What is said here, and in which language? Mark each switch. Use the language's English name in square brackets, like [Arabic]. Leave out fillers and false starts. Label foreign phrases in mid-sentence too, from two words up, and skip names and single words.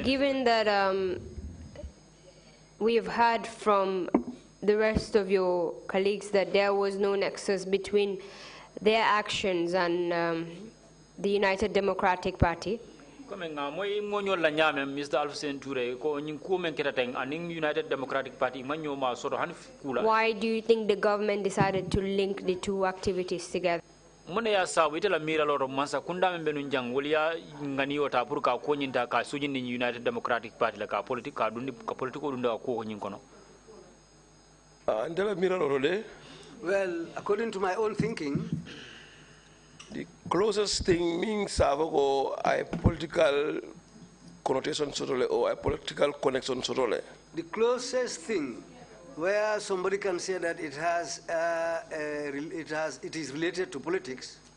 [English] given that we have heard from the rest of your colleagues that there was no nexus between their actions and the United Democratic Party, Mr. [Mandingo] Alfusainey Touray ko nyinkumen ketateng aning United Democratic Party manyo ma soro han kula. [English] Why do you think the government decided to link the two activities together? [Mandingo] Mune ya sabu itela mira loro mansa kunda membenu njang wolia ngani ota pour ka ko nyinta ka sujin ni United Democratic Party la ka politique ka dundi ka politiko dunda ko nyin kono. Andela mira loro le. [English] Well, according to my own thinking, the closest thing means a political connotation or a political connection. The closest thing where somebody can say that it is related to politics.